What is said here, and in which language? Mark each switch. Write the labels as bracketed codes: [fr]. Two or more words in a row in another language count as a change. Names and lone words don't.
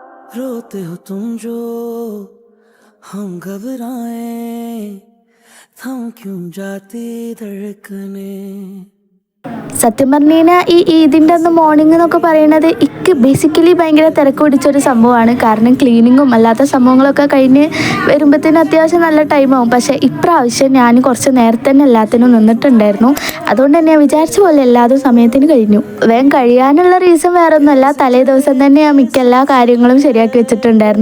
[hi] रोते हो तुम जो हम घबराए थम क्यों जाती धड़कने [ml] സത്യം പറഞ്ഞു കഴിഞ്ഞാൽ ഈ ഈദിൻ്റെ അന്ന് മോർണിംഗ് എന്നൊക്കെ പറയുന്നത് എനിക്ക് ബേസിക്കലി ഭയങ്കര തിരക്ക് പിടിച്ചൊരു സംഭവമാണ്. കാരണം ക്ലീനിങ്ങും അല്ലാത്ത സംഭവങ്ങളൊക്കെ കഴിഞ്ഞ് വരുമ്പോഴത്തേനും അത്യാവശ്യം നല്ല ടൈമാവും. പക്ഷേ ഇപ്രാവശ്യം ഞാൻ കുറച്ച് നേരത്തെ തന്നെ എല്ലാത്തിനും നിന്നിട്ടുണ്ടായിരുന്നു. അതുകൊണ്ട് തന്നെ ഞാൻ വിചാരിച്ച പോലെ എല്ലാതും സമയത്തിന് കഴിഞ്ഞു. വേഗം കഴിയാനുള്ള റീസൺ വേറെ ഒന്നുമല്ല, തലേ ദിവസം തന്നെ ഞാൻ മിക്ക എല്ലാ കാര്യങ്ങളും ശരിയാക്കി വെച്ചിട്ടുണ്ടായിരുന്നു.